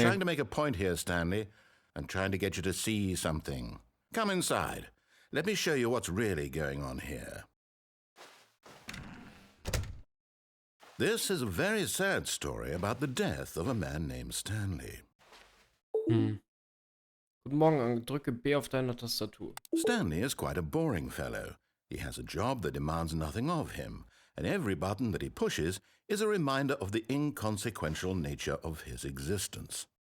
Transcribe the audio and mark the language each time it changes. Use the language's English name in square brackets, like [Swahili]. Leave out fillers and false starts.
[English] trying to make a point here, Stanley. I'm trying to get you to see something. Come inside. Let me show you what's really going on here. This is a very sad story about the death of a man named Stanley. [German] Guten Morgen, drücke B auf deiner Tastatur. [English] Stanley is quite a boring fellow. He has a job that demands nothing of him, and every button that he pushes is a reminder of the inconsequential nature of his existence.